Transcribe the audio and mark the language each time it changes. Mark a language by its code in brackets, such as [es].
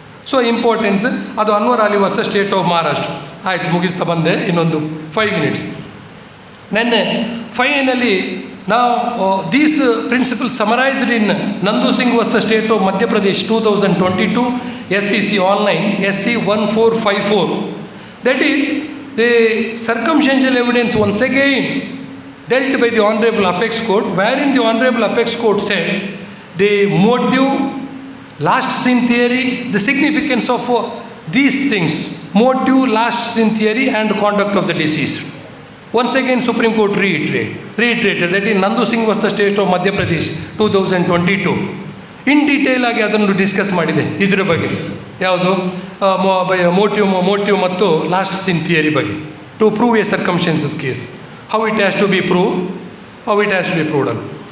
[kn] So importance ಅದು Anwar Ali versus state of Maharashtra. ಆಯಿತು, ಮುಗಿಸ್ತಾ ಬಂದೆ, ಇನ್ನೊಂದು 5 ಮಿನಿಟ್ಸ್. [en] ನೆನ್ನೆ ಫೈನಲಿ ನಾವು these principal summarised ಇನ್ ನಂದು Singh versus state of Madhya Pradesh 2022 SEC online SC 1454. That is the circumstantial evidence once again dealt by the Honorable Apex Court, wherein the Honorable Apex Court said the motive, last scene theory, the significance of these things, motive, last scene theory and conduct of the deceased. Once again Supreme Court reiterated that in Nandu Singh versus State of Madhya Pradesh 2022 in detail ಆಗಿ ಅದನ್ನು discuss ಮಾಡಿದೆ. ಇದರ ಬಗ್ಗೆ ಯಾವುದು motive ಮತ್ತು last scene theory ಬಗ್ಗೆ, to prove a circumstances of case, how it has to be proved ಅಂತ.